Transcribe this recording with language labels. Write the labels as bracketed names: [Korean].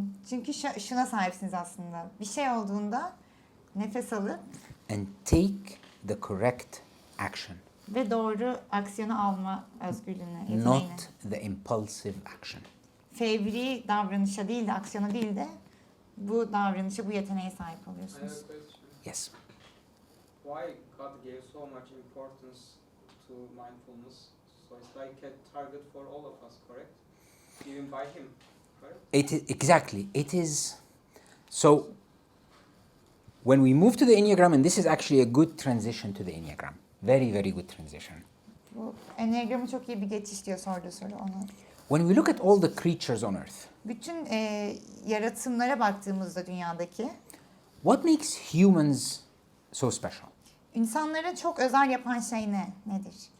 [Turkish] Çünkü şuna sahipsiniz aslında. Bir şey olduğunda nefes alıp [English] And take the correct action, [Turkish] ve doğru aksiyonu alma özgürlüğüne, yeteneğine. [English] not the impulsive action. [Turkish] Fevri davranışa değil de aksiyona değil de bu davranışa, bu yeteneğe sahip [English] I have [Turkish] oluyorsunuz. [English] a question. Yes. Why God gave so much importance to mindfulness? So it's like a target for all of us, correct? Given by Him, correct? It is, exactly. It is. So, when we move to the Enneagram, and this is actually a good transition to the Enneagram. Very, very good transition. [Turkish] Bu Enneagram'ı çok iyi bir geçiş diyor sorduğu soru onu. [English] When we look at all the creatures on Earth, [Turkish] Bütün yaratımlara baktığımızda dünyadaki [English] what makes humans so special? [Turkish] insanları çok özel yapan şey nedir?